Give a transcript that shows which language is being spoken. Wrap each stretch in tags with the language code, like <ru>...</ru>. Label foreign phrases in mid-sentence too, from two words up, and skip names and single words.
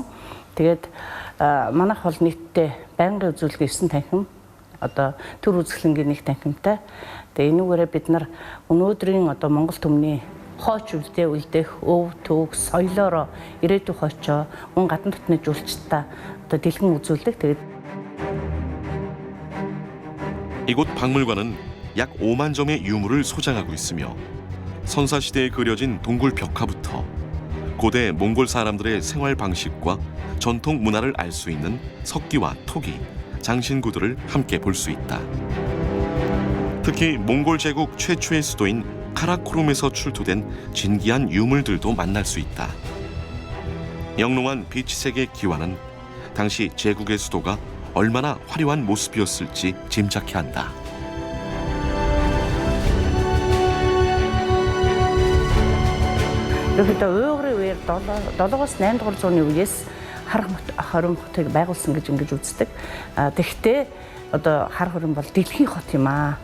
<mn>Тэгээд манайх бол нийтдээ байнгын үзүүлэлт 9 танхим одоо төр үзэсгэлэнгийн 1 танхимтай. Тэгээ энүүгээрээ бид нар өнөөдрийн одоо Монгол түмний хойч үлдэх өв төг соёлоороо ирээдүйн хойчоо мөн гадна дотны жуулчдаа одоо дэлгэн үзүүлдэг. Тэгээд</mn> <ko>이곳 박물관은 약 5만 점의 유물을 소장하고 있으며 선사시대에 그려진 동굴 벽화부터 고대 몽골 사람들의 생활 방식과 전통 문화를 알 수 있는 석기와 토기, 장신구들을 함께 볼 수 있다. 특히 몽골 제국 최초의 수도인 카라코룸에서 출토된 진기한 유물들도 만날 수 있다. 영롱한 비치색의 기와는 당시 제국의 수도가 얼마나 화려한 모습이었을지 짐작케 한다.</ko> <mn>ерөөдөө өөрийн үеэр 7-8 дугаар зууны үеэс хором хотыг байгуулсан гэж ингэж үздэг. Тэгэхдээ одоо хар хором бол дэлхийн хот юм аа.</mn>